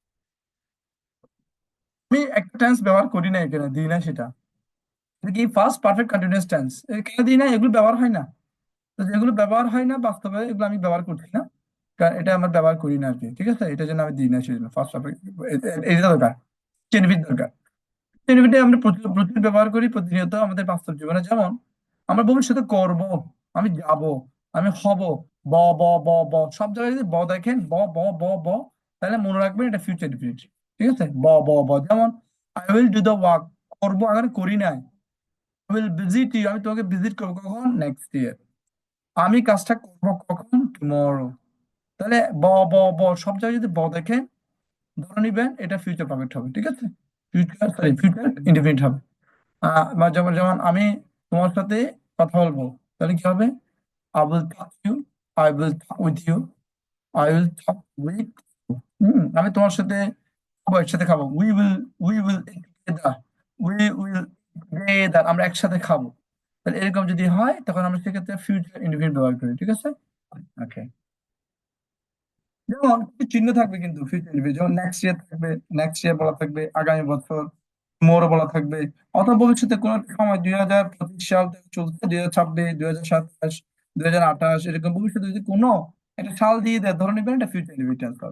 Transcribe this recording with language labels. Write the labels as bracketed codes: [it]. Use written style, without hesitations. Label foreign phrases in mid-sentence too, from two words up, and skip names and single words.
[bn] আমি একটা টেন্স ব্যবহার করি না এখানে, দিই না সেটা, এটা কি [en] first perfect continuous tense, [bn] এখানে দিই না, এগুলো ব্যবহার হয় না। তো যেগুলো ব্যবহার হয় না বাস্তবে, এগুলো আমি ব্যবহার করছি না, কারণ এটা আমার ব্যবহার করি না আর কি। ঠিক আছে, এটার জন্য আমি দিই না, সেজন্য [en] first perfect [bn] এটা দরকার, বেনিফিট দরকার। বেনিফিটে আমরা প্রচুর প্রচুর ব্যবহার করি প্রতিনিয়ত আমাদের বাস্তব জীবনে। যেমন আমরা ভবিষ্যতে করব, আমি যাব, আমি হব, ব ব ব ব, সব জায়গায় যদি ব দেখেন, ব ব ব ব, তাহলে মনে রাখবেন এটা [en] future definite. [bn] ঠিক আছে, ব ব ব। যেমন [en] I will do the work, [bn] করবো, আগে করি নাই। [en] I will visit you, [bn] আমি তোমাকে ভিজিট করবো, কখন, [en] next year. [bn] আমি কাজটা করবো কখন, টুমরো। তাহলে ব ব ব, সব জায়গায় যদি ব দেখেন, ধরে নিবেন এটা [en] future perfect [bn] হবে। ঠিক আছে, [en] future, sorry future indefinite [bn] হবে। যেমন যেমন আমি তোমার সাথে কথা বলবো, তাহলে কি হবে, [en] I will talk you, I will talk with you, I will talk with. [bn] আমি তোমার সাথে খাবো, একসাথে খাবো, [en] we will together, we will together, [bn] আমরা একসাথে খাবো। তাহলে এরকম যদি হয়, তখন আমরা সেক্ষেত্রে [en] future indefinite [bn] ব্যবহার করি। ঠিক আছে, ওকে। যেমন কিছু চিহ্ন থাকবে কিন্তু [en] future indefinite, [bn] যেমন [en] next year [bn] থাকবে, [en] next year [bn] বলা থাকবে, আগামী বছর, মোর বলা থাকবে। অথবা ভবিষ্যতে কোনো একটা সময়, 2025 সাল থেকে চলছে, 2026, 2027, 2028, এরকম ভবিষ্যতে যদি কোনো একটা সাল দিয়ে দেয়, ধরে নেবেন এটা [en] future indefinite [bn] হবে।